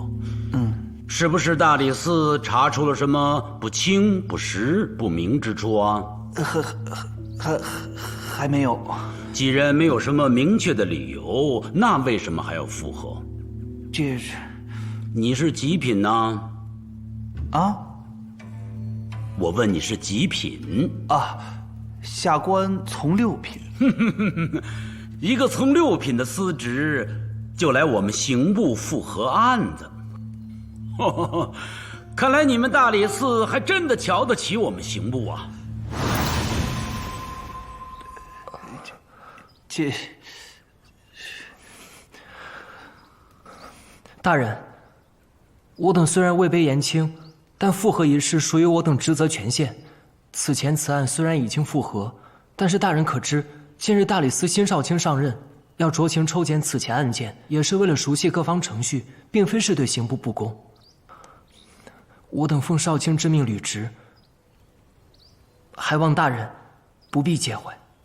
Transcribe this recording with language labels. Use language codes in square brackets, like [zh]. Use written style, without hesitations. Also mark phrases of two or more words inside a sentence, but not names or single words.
[zh] 是不是大理寺查出了什么不清不实不明之处啊？还没有。既然没有什么明確的理由，那為什麼還要復核？這是…… 你是幾品呢？啊？我問你是幾品？啊，下官從6品。一個從6品的司職，就來我們刑部復核案子。看來你們大理寺還真的瞧得起我們刑部啊！大人，我等雖然位卑言輕，但復核一事屬於我等職責權限。此前此案雖然已經復核，但是大人可知，近日大理寺新少卿上任，要酌情抽檢此前案件，也是為了熟悉各方程序，並非是對刑部不公。我等奉少卿之命履職，還望大人不必介懷。